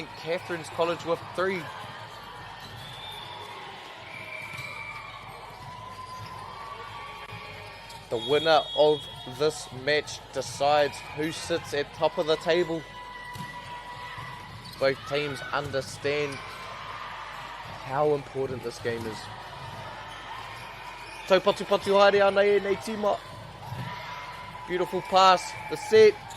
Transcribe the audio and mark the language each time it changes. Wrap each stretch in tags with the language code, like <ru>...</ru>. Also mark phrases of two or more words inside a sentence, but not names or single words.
<en>Catherine's College with 3. The winner of this match decides who sits at top of the table. Both teams understand how important this game is.</en> <mi>Taupatu patu haere ana e nei tima.</mi> <en>Beautiful pass, the set.</en>